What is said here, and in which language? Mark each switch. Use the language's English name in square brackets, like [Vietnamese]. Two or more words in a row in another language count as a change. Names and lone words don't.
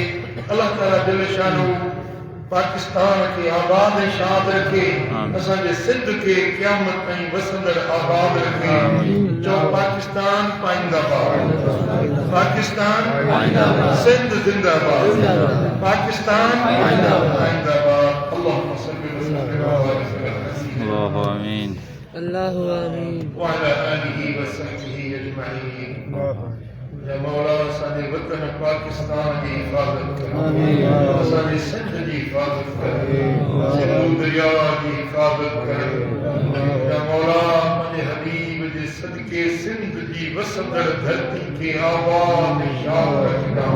[Sindhi] अलाह ताला दिल शानो पाकिस्तान खे आबाद ऐं शाद रखे, असांजे सिंध खे क़यामत ताईं वसंदड़ आबाद रखे। चओ पाकिस्तान पाइंदाबाद, पाकिस्तान सिंध जिंदाबाद, पाकिस्तान पाइंदाबाद। [Arabic] اللهم صل وسلم على الله آمين. الله آمين. وعلى آله وصحبه أجمعين. [Sindhi] या मौला असांजे वतन पाकिस्तान जी हिफ़ाज़त कर, असांजे सिंध जी हिफ़ाज़त कर, सिंधु दरिया जी हिफ़ाज़त कर। या मौला पंहिंजे हबीब जे सदके सिंध जी वसंदड़ धरती खे आबाद शाद रखंदा।